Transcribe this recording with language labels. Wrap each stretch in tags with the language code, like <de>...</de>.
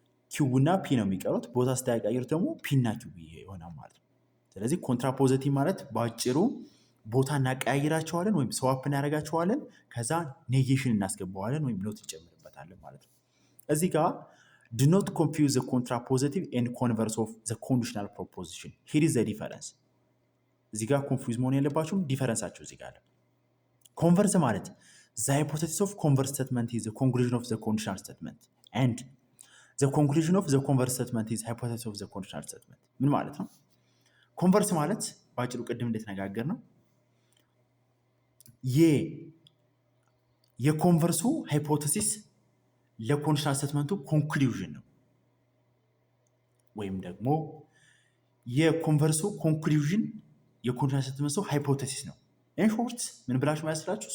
<am>ኪው እና ፒ ነው የሚቀሩት። ቦታ ስታቀያይሩት ደግሞ ፒ እና ኪው ይሆናል ማለት ነው። ስለዚህ ኮንትራፖዚቲቭ ማለት በአጭሩ ቦታ እናቀያይራቸዋለን ወይም ስዋፕ እናደርጋቸዋለን። ከዛ ኔጌሽን እናስገባዋለን ወይም ኖት እንጨምርበታለን ማለት ነው። እዚህ ጋር</am> <en>do not confuse the contrapositive and converse of the conditional proposition. Here is the difference.</en> <am>እዚህ ጋር ኮንፊውዝ መሆን የለባችሁም። ዲፈረንሳቸው እዚህ ጋር አለ። ኮንቨርስ ማለት</am> <en>the hypothesis of converse statement is the conclusion of the conditional statement and the conclusion of the converse statement is hypothesis of the conditional statement.</en> <am>ምን ማለት ነው? ኮንቨርስ ማለት በአጭሩ ቅድም እንደተነጋገር ነው የኮንቨርሱ ሃይፖቴሲስ ለኮንዲሽናል ስቴትመንቱ ኮንክሉዥን ነው፣ ወይም ደግሞ የኮንቨርሱ ኮንክሉዥን የኮንዲሽናል ስቴትመንቱ ሃይፖቴሲስ ነው። ኢንሾርት ምን ብላችሁ ማያስላችሁ?</am>